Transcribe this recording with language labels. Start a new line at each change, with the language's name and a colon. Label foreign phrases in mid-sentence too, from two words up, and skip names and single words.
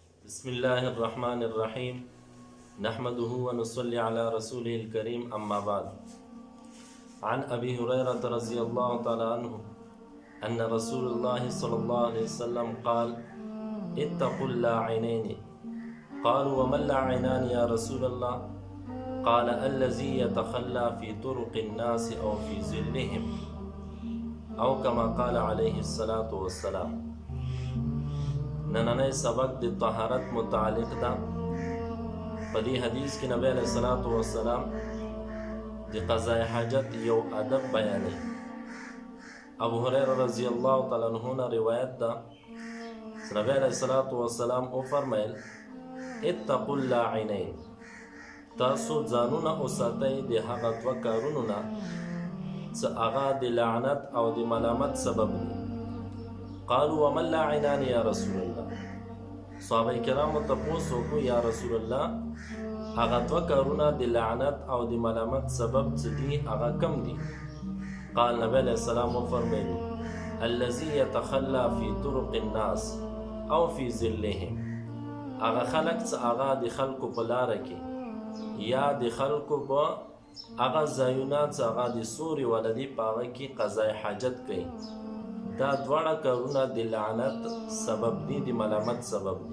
Arabic: بسم الله الرحمن الرحيم نحمده ونصلي على رسوله الكريم أما بعد عن أبي هريرة رضي الله تعالى عنه أن رسول الله صلى الله عليه وسلم قال اتقوا اللاعنين قالوا وما اللاعنان يا رسول الله قال الذي يتخلى في طرق الناس أو في ظلهم أو كما قال عليه الصلاة والسلام.
Pashto: نننی سبق د طهارت متعلق ده. په دې حدیث کې نبی
Arabic: علیہ الصلوۃ والسلام
Pashto: د قضاء حاجت یو ادب بیانوي. ابو هريره
Arabic: رضی الله تعالی عنہ
Pashto: نه روایت ده. نبی
Arabic: علیہ الصلوۃ والسلام
Pashto: او فرمایل
Arabic: اتقوا اللاعنین،
Pashto: تاسو ځانونه اوساتئ د هغه دوه کارونو نه چې هغه د لعنت او د ملامت سبب دي.
Arabic: قالوا وما اللاعنان یا رسول الله،
Pashto: صحابه کرامو تپوس وکړو
Arabic: یا رسول الله
Pashto: هغه دوه کارونه د لعنت او د ملامت سبب څه دي، هغه کم دي؟
Arabic: قال نبی علیہ السلام وفرمایلو الذي يتخلى في طرق الناس او في ظلهم،
Pashto: هغه خلق چې هغه د خلکو په لاره کې یا د خلکو په هغه ځایونه چې هغه د سوري ولدي په هغه کې قضای حاجت کوي. دا دواړه کارونه د لعنت سبب دي، د ملامت سبب دي.